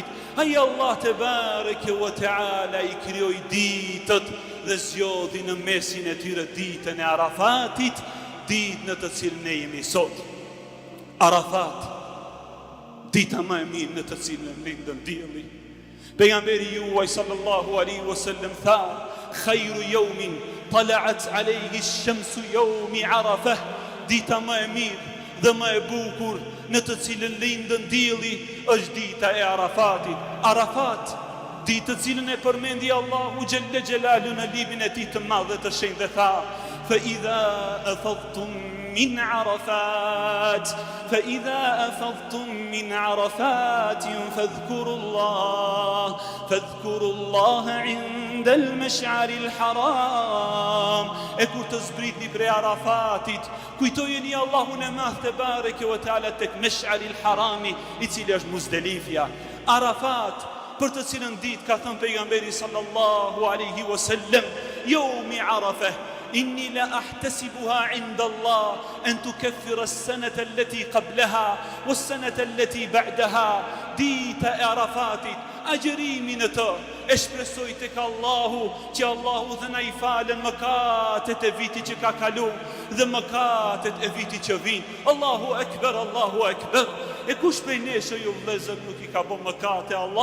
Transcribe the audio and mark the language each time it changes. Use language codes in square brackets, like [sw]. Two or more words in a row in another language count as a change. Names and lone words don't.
[sq] Ai Allah [ar] تبارك وتعالى [sq] I krijoi ditët dhe zgjodhi në mesin e tyre ditën e Arafatit, ditë në të cilën ne jemi sot. Arafat, dita më e mirë në të cilën lindën dielli. Pejgamberi juaj [ar] صلى الله عليه وسلم [sq] tha: [ar] "خير يوم طلعت عليه الشمس يوم عرفة." [sq] Dita më e mirë dhe më e bukur në të cilën lindën dielli është dita e Arafatit. Arafat, ditë të cilën e përmendi Allahu [ar] جل جلاله [sq] në librin e tij të madh dhe të shenjtë dhe tha: [ar] "فإذا أفضتم من عرفات، فإذا أفضتم من عرفات، فاذكروا الله عند المشعر الحرام." [sq] E kur të zbritni prej Arafatit, kujtojeni Allahun e madh [ar] تبارك وتعالى [sq] tek [ar] المشعر الحرام, [sq] I cili është Muzdalifja. [ar] Arafat, [sq] për të cilën ditë ka thënë pejgamberi [ar] صلى الله عليه وسلم: يوم عرفة، إني لأحتسبها عند الله أن تكفر السنة التي قبلها والسنة التي بعدها." [sq] Dita e Arafatit, agjërimin e të e shpresoj tek Allahu që Allahu dhe na I falen mëkatet e vitit që ka kalu dhe mëkatet e vitit që vin. [ar] الله أكبر، الله أكبر. [sq] E kush prej nesh ju vëllezër nuk I ka bën mëkate Allahut?